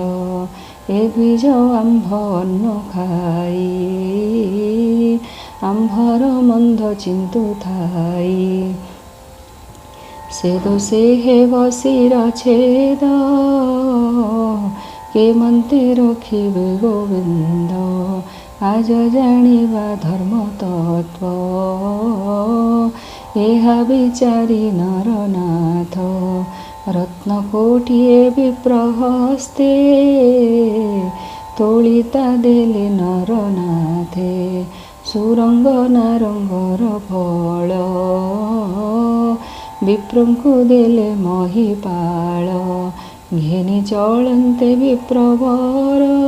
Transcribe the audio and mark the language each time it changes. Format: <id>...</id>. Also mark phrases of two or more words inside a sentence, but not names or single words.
<or>ଏ ଦ୍ୱିଜ ଆମ୍ଭ ଅନ୍ନ ଖାଇ, ଆମ୍ଭର ମନ୍ଦ ଚିନ୍ତୁଥାଇ। ସେ ଦୋଷେ ହେବ ଶିରଚ୍ଛେଦ, କେମନ୍ତେ ରଖିବେ ଗୋବିନ୍ଦ। ଆଜ ଜାଣିବା ଧର୍ମ ତତ୍ତ୍ୱ ଏହା ବିଚାରି ନରନାଥ ରତ୍ନ କୋଟିଏ ବିପ୍ର ହସ୍ତେ ତୋଳିତା ଦେଲେ ନରନାଥେ ସୁରଙ୍ଗ ନାରଙ୍ଗର ଫଳ ବିପ୍ରଙ୍କୁ ଦେଲେ ମହିପାଳ ଘେନି ଚଳନ୍ତେ ବିପ୍ରବର</or>